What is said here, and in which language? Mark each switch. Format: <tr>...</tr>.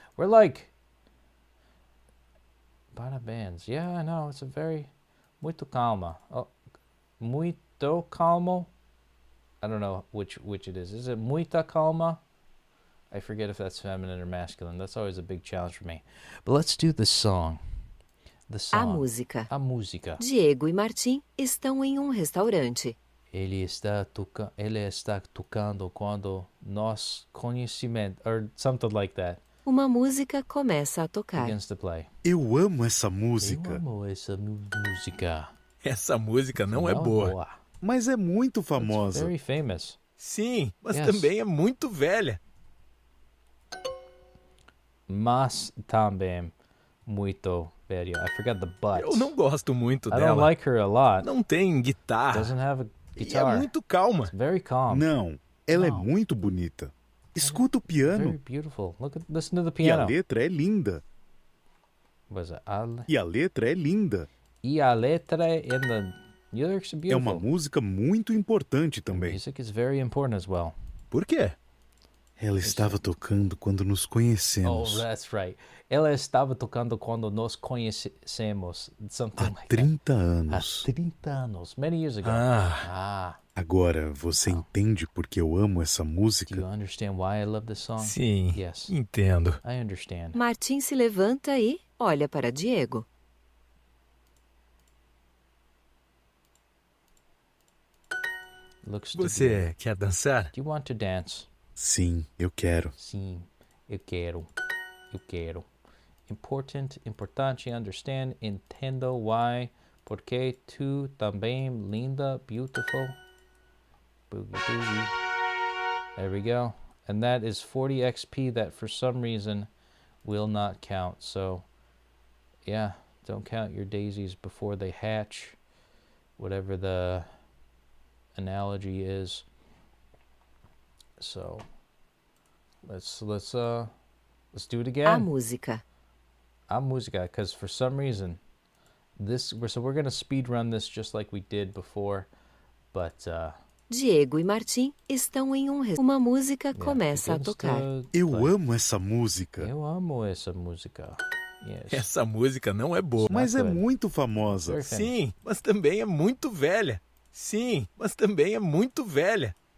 <en>We're like parabéns. Yeah, I know. It's a very</en> <pt>muito calma.</pt> <en>Oh,</en> <pt>muito calmo.</pt> <en>I don't know which it is. Is it</en> <pt>muita calma?</pt> <en>I forget if that's feminine or masculine. That's always a big challenge for me. But let's do the song. The song.</en> <pt>A música. Diego e Martim estão em um restaurante. Ele está tocando quando nós conhecimento,</pt> <en>or something like that.</en> <pt>Uma música começa a tocar.</pt> <en>Begins to play.</en> <pt>Eu amo essa música. Eu amo essa música. Essa música não é boa, mas é muito famosa.</pt> <en>It's very famous.</en> <pt>Sim, mas também é muito velha. Mas também muito velha.</pt> <en>I forgot the but.</en> <pt>Eu não gosto muito dela.</pt> <en>I don't like her a lot.</en> <pt>Não tem guitarra.</pt> <en>Doesn't have a guitar.</en> <pt>E é muito calma.</pt> <en>It's very calm.</en> <pt>Não, ela é muito bonita. Escuta o piano.</pt> <en>Very beautiful. Listen to the piano.</en> <pt>E a letra é linda. E a letra é linda. E a letra</pt> <en>and the lyrics are beautiful.</en> <pt>É uma música muito importante também.</pt> <en>Music is very important as well.</en> <pt>Por quê? Ela estava tocando quando nos conhecemos.</pt> <en>Oh, that's right.</en> <pt>Ela estava tocando quando nos conhecemos.</pt> <en>Something like</en> <pt>30 anos. Há 30 anos.</pt> <en>Many years ago.</en> <pt>Agora você entende por que eu amo essa música?</pt> <en>Do you understand why I love this song?</en> <pt>Sim,</pt> <en>yes.</en> <pt>Entendo.</pt> <en>I understand.</en> <pt>Martim se levanta e olha para Diego. Você quer dançar?</pt> <en>Do you want to dance?</en> <pt>Sim, eu quero. Sim, eu quero. Eu quero. Important, importante, understand, entendo, why, porque, tu, também, linda, beautiful.</pt> <en>Boogie boogie. There we go. And that is 40 XP that for some reason will not count. So, yeah, don't count your daisies before they hatch. Whatever the analogy is. So, let's do it again.</en> <pt>A música. A música,</pt> <en>because for some reason we're gonna speed run this just like we did before, but</en> <pt>Diego e Martim estão em uma música começa a tocar. Eu amo essa música. Eu amo essa música. Yes. Essa música não é boa, mas é muito famosa. Sim, mas também é muito velha. Sim, mas também é muito velha.</pt>